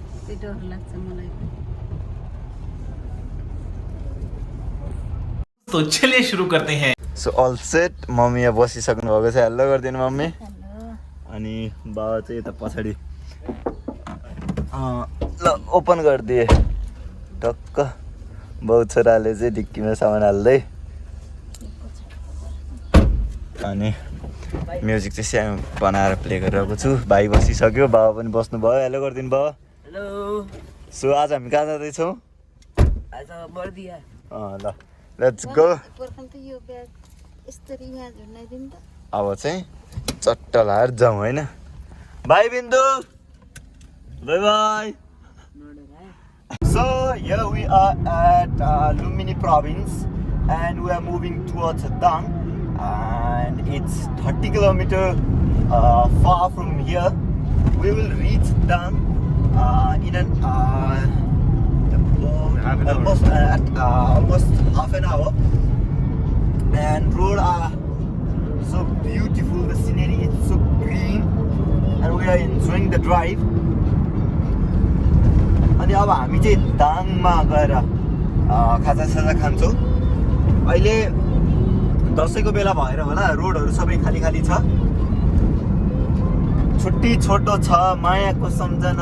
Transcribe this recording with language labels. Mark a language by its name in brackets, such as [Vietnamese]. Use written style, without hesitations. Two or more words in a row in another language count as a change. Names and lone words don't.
[Nepali] त्यस्तै डर लाग्छ मलाई। [Hindi] तो चलिए शुरू करते हैं। [English] so all set [Nepali] मम्मी यहाँ बसिसक्नु भएको छ हेलो गरिदिनु मम्मी अनि बाबा चाहिँ यता पछाडि ल ओपन गरिदिए टक्क बाउ छोराले चाहिँ ढिक्कीमा सामान हाल्दै अनि म्युजिक चाहिँ सानो बनाएर प्ले गरिरहेको छु भाइ बसिसक्यो बाबा पनि बस्नु भयो हेलो गरिदिनु भयो हेलो सो आज हामी कहाँ जाँदैछौँ आज बर्दिया [English] ल let's go [Nepali] अब चाहिँ चट्ट लाएर जाउँ होइन [English] bye Bindu bye bye So here we are at Lumini province and we are moving towards Dang and it's 30 kilometers far from here. We will reach Dang in an almost half an hour and road are so beautiful, the scenery is so green and we are enjoying the drive. [Nepali] अनि अब हामी चाहिँ दाङमा गएर खाजासाजा खान्छौँ अहिले दसैँको बेला भएर होला रोडहरू सबै खाली खाली छ छुट्टी छोटो छ मायाको सम्झना